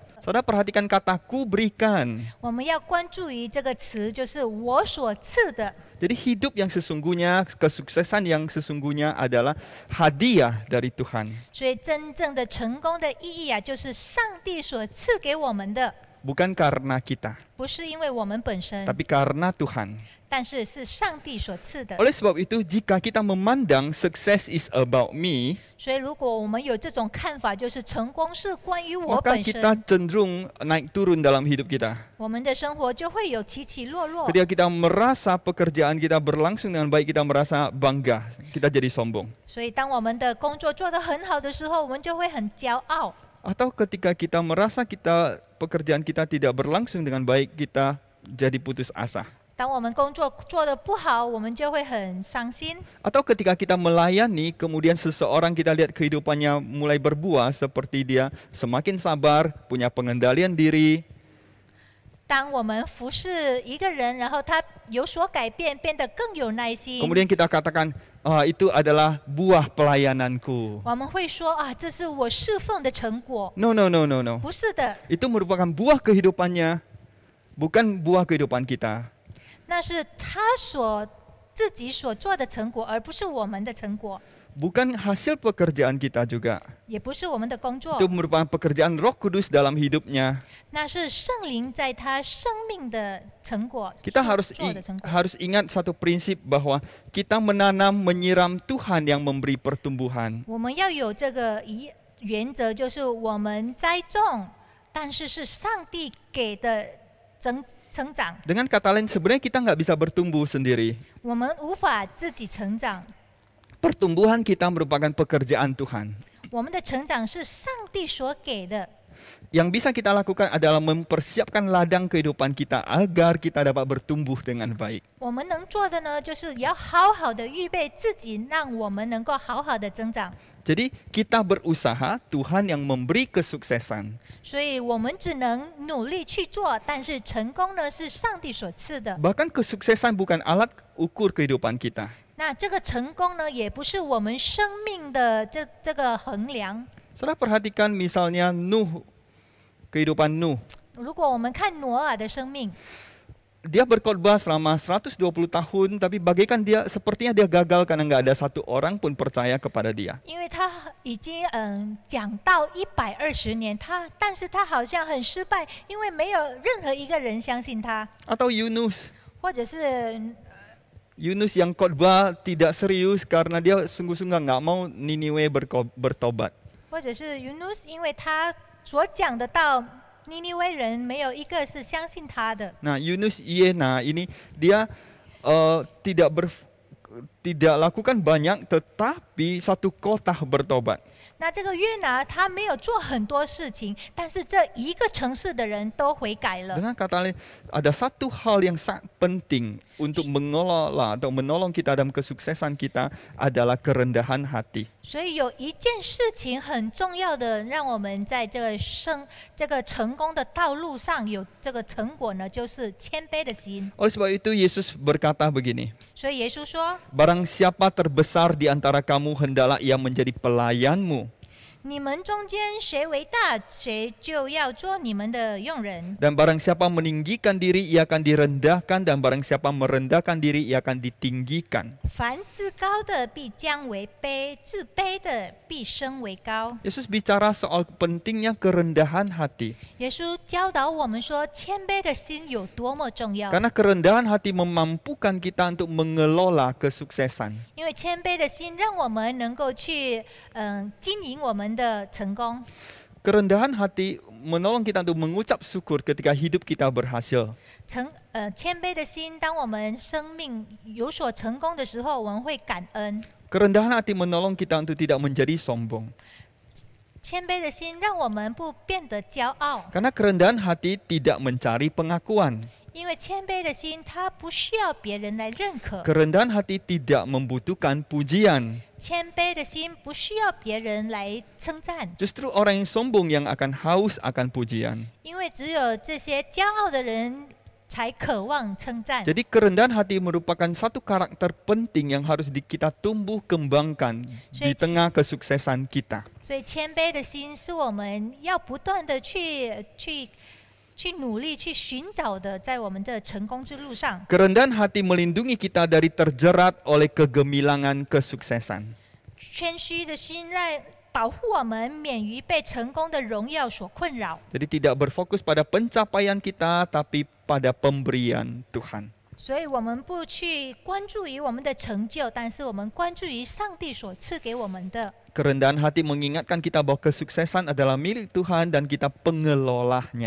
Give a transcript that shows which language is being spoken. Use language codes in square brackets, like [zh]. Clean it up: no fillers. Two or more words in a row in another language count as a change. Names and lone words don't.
[id] Saudara perhatikan kata kuberikan. [zh] 我们要关注于这个词，就是我所赐的。 [id] Jadi hidup yang sesungguhnya, kesuksesan yang sesungguhnya adalah hadiah dari Tuhan. [zh] 所以真正的成功的意义啊，就是上帝所赐给我们的， [id] Bukan karena kita, [zh] 不是因为我们本身， [id] tapi karena Tuhan. [zh] 但是是上帝所赐的。 [id] Oleh sebab itu, jika kita memandang [en] success is about me, [zh] 所以如果我们有这种看法，就是成功是关于我 [id] maka [zh] 本 [id] kita [zh] 身， [id] cenderung naik turun dalam hidup kita. [zh] 我们的生活就会有起起落落。 [id] Ketika kita merasa pekerjaan kita berlangsung dengan baik, kita merasa bangga, kita jadi sombong. [zh] 所以当我们的工作做得很好的时候，我们就会很骄傲。 [id] Atau ketika kita merasa pekerjaan kita tidak berlangsung dengan baik, kita jadi putus asa. [zh] 当我们工作做得不好，我们就会很伤心。 [id] Atau ketika kita melayani, kemudian seseorang kita lihat kehidupannya mulai berbuah seperti dia semakin sabar, punya pengendalian diri. [zh] 当我们服侍一个人，然后他有所改变，变得更有耐心， [id] Kemudian kita katakan, itu adalah buah pelayananku. [zh] 我们会说啊，这是我侍奉的成果。 [en] No, no, no, no, no. [zh] 不是的， [id] Itu merupakan buah kehidupannya, bukan buah kehidupan kita. [zh] 那是他自己所做的成果，而不是我们的成果， [id] Bukan hasil pekerjaan kita juga. [zh] 也不是我们的工作 [id] Itu，merupakan pekerjaan Roh Kudus dalam hidupnya. [zh] 那是圣灵在他生命的成果。 [id] Kita [zh] 所 [id] harus [zh] 做的成果。 [id] harus ingat satu prinsip bahwa kita menanam, menyiram, Tuhan yang memberi pertumbuhan. [zh] 我们要有这个原则，就是我们栽种， 但是是上帝给的成长。 [id] Dengan kata lain, sebenarnya kita nggak bisa bertumbuh sendiri. [zh] 我们无法自己成长， [id] Pertumbuhan kita merupakan pekerjaan Tuhan. [zh] 我们的成长是上帝所给的。 [id] Yang bisa kita lakukan adalah mempersiapkan ladang kehidupan kita agar kita dapat bertumbuh dengan baik. [zh] 我们能做的呢，就是要好好的预备自己，让我们能够好好的增长。 [id] Jadi kita berusaha, Tuhan yang memberi kesuksesan. [zh] 所以我们只能努力去做，但是成功呢是上帝所赐的。 [id] Bahkan kesuksesan bukan alat ukur kehidupan kita. [zh] 那这个成功呢，也不是我们生命的这个衡量。 [id] Saudara perhatikan misalnya Nuh, kehidupan Nuh. [zh] 如果我们看挪亚的生命， [id] Dia berkhotbah selama 120 tahun, tapi bagaikan sepertinya dia gagal karena nggak ada satu orang pun percaya kepada dia. [zh] 因为他已经讲到120年，但是他好像很失败，因为没有任何一个人相信他， [id] Atau Yunus [zh] 或者是 [id] yang khotbah tidak serius karena dia sungguh-sungguh nggak mau Niniwe bertobat. [zh] 或者是 Yunus， 因为他所讲的道，尼尼微人没有一个是相信他的。 [id] Nah, Yunus Yena ini dia tidak lakukan banyak, tetapi satu kota bertobat. [zh] 那这个约拿他没有做很多事情，但是这一个城市的人都悔改了。 [id] Dengan kata lain, ada satu hal yang sangat penting untuk mengelola atau menolong kita dalam kesuksesan kita adalah kerendahan hati. [zh] 所以有一件事情很重要的，让我们在这个成功的道路上有这个成果呢，就是谦卑的心。 [id] Oleh sebab itu Yesus berkata begini, [zh] 所以耶稣说 [id] barang siapa terbesar di antara kamu hendaklah ia menjadi pelayanmu. [zh] 你们中间谁为大，谁就要做你们的用人。 [id] Dan barang siapa meninggikan diri ia akan direndahkan, dan barang siapa merendahkan diri ia akan ditinggikan. [zh] 凡自高的必将为卑，自卑的必升为高。 [id] Yesus bicara soal pentingnya kerendahan hati. [zh] 耶稣教导我们说，谦卑的心有多么重要。 [id] Karena kerendahan hati memampukan kita untuk mengelola kesuksesan. [zh] 因为谦卑的心让我们能够去经营我们的成功。 [id] Kerendahan hati menolong kita untuk mengucap syukur ketika hidup kita berhasil. [zh] 谦卑的心，当我们生命有所成功的时候，我们会感恩。 [id] Kerendahan hati menolong kita untuk tidak menjadi sombong. [zh] 谦卑的心让我们不变得骄傲， [id] Karena kerendahan hati tidak mencari pengakuan. [zh] 因为谦卑的心，它不需要别人来认可。 [id] Kerendahan hati tidak membutuhkan pujian. [zh] 谦卑的心不需要别人来称赞， [id] Justru orang yang sombong yang akan haus akan pujian. [zh] 因为只有这些骄傲的人才渴望称赞。 [id] Jadi kerendahan hati merupakan satu karakter penting yang harus kita tumbuh kembangkan di tengah kesuksesan kita. [zh] 所以谦卑的心是我们要不断的去努力去寻找的，在我们的成功之路上。 [id] Kerendahan hati melindungi kita dari terjerat oleh kegemilangan kesuksesan. [zh] 谦虚的心来保护我们免于被成功的荣耀所困扰。 [id] Jadi tidak berfokus pada pencapaian kita, tapi pada pemberian Tuhan. [zh] 所以我们不去关注于我们的成就，但是我们关注于上帝所赐给我们的。 [id] Kerendahan hati mengingatkan kita bahwa kesuksesan adalah milik Tuhan dan kita pengelolanya.